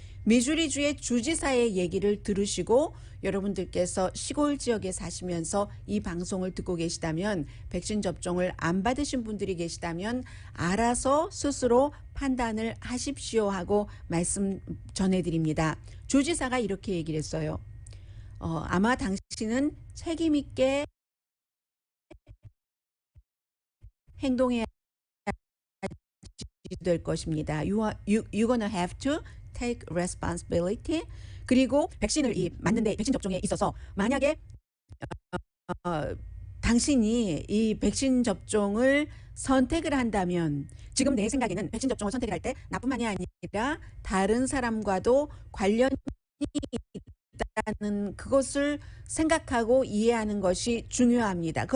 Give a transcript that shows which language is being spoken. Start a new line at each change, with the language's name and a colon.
Korean: 미주리주의 주지사의 얘기를 들으시고 여러분들께서 시골 지역에 사시면서 이 방송을 듣고 계시다면, 백신 접종을 안 받으신 분들이 계시다면 알아서 스스로 판단을 하십시오 하고 말씀 전해드립니다. 주지사가 이렇게 얘기를 했어요. 아마 당신은 책임 있게 행동해야 될 것입니다.
English: You're gonna have to take responsibility.
Korean: 그리고 백신을 맞는데 백신 접종에 있어서 만약에 당신이 이 백신 접종을 선택을 한다면, 지금 내 생각에는 백신 접종을 선택을 할 때 나뿐만이 아니라 다른 사람과도 관련이 있다는 그것을 생각하고 이해하는 것이 중요합니다.